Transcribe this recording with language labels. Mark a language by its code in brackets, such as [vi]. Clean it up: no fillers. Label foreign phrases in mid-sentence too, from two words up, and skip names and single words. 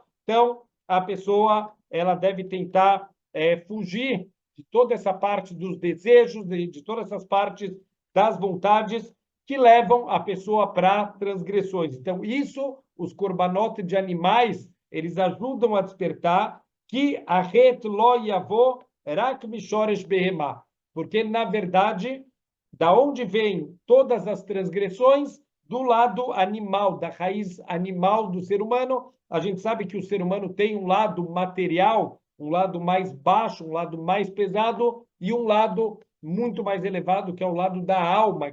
[pt] Então, a pessoa ela deve tentar fugir de toda essa parte dos desejos, de todas essas partes das vontades que levam a pessoa para transgressões. Então, isso, os korbanot de animais, eles ajudam a despertar que a [he] חטא לא יבוא רק משורש בהמה, [pt] porque, na verdade, da onde vêm todas as transgressões? Do lado animal, da raiz animal do ser humano. A gente sabe que o ser humano tem um lado material, um lado mais baixo, um lado mais pesado e um lado muito mais elevado, que é o lado da alma.